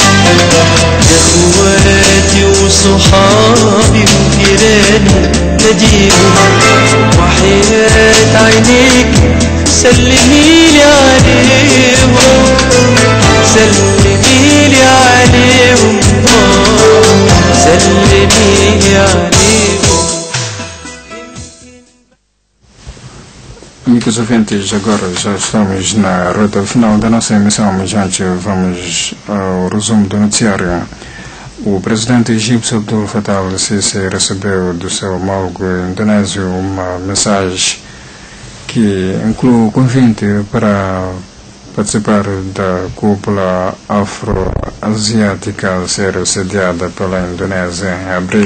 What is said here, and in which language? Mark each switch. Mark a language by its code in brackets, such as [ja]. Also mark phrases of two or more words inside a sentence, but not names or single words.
[ar] اخواتي وصحابي وجيراني ناديهم وحياة عينيك سلميلي عليهم سلميلي عليهم سلميلي عليهم. [pt] amigos ouvintes, agora já estamos na reta final da nossa emissão, mas antes vamos ao resumo do noticiário. O presidente egípcio Abdul Fattah al-Sisi recebeu do seu homólogo indonésio uma mensagem que inclui o convite para participar da cúpula afro-asiática a ser sediada pela Indonésia em abril.